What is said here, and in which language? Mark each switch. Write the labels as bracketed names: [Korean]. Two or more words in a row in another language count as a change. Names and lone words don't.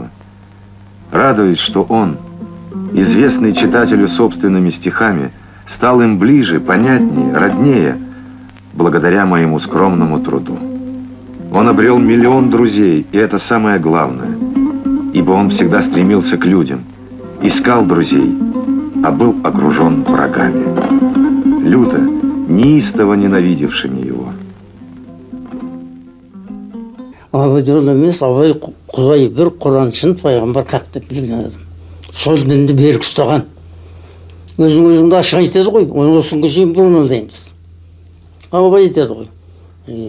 [Russian] Радуюсь, что он, известный читателю собственными стихами, стал им ближе, понятнее, роднее, благодаря моему скромному труду. Он обрел миллион друзей, и это самое главное, ибо он всегда стремился к людям, искал друзей, а был окружен врагами, люто, неистово ненавидевшими его. [Kazakh] Абай жол емес, Абай Құдай бір, Құраншын, пайғамбар хақ деп білген адам. Сол дінді берік ұстаған. Өзіңді ашық айтады ғой, оны осынға шейін бұрмалдаймыз. Абай айтады ғой.